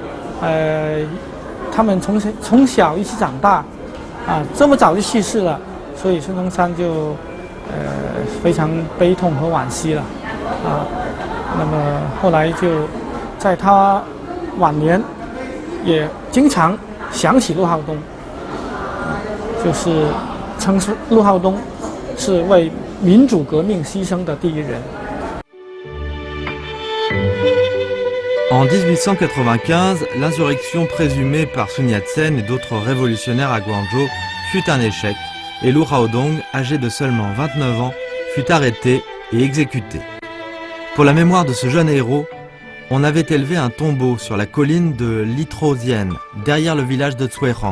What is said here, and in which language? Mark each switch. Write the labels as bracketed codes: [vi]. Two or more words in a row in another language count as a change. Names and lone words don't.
[zh] 他们从小一起长大，啊，这么早就去世了，所以孙中山就非常悲痛和惋惜了，啊，那么后来就在他晚年也经常想起陆浩东，就是称陆浩东是为民主革命牺牲的第一人。 [fr] En 1895, l'insurrection présumée par Sun Yat-sen et d'autres révolutionnaires à Guangzhou fut un échec et Lu Haodong, âgé de seulement 29 ans, fut arrêté et exécuté. Pour la mémoire de ce jeune héros, on avait élevé un tombeau sur la colline de Litrozien, derrière le village de Tsuerang.